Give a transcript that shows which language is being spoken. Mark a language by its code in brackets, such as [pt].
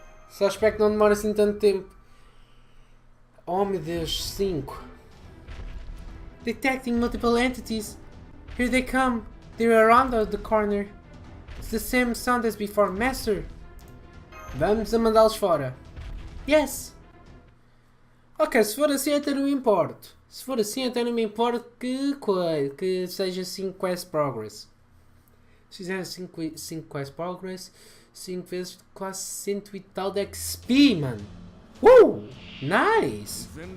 [pt] Só espero que não demore assim tanto tempo. Oh meu Deus, 5. [en] Detecting multiple entities. Here they come. They're around the corner. It's the same sound as before, Master. [pt] Vamos a mandá-los fora. [en] Yes. [pt] Ok, se for assim até não me importo. Se for assim até não me importo que seja 5 quest progress. Se fizer 5 quest progress, 5 vezes quase 100 e tal de XP, mano. [en] Nice.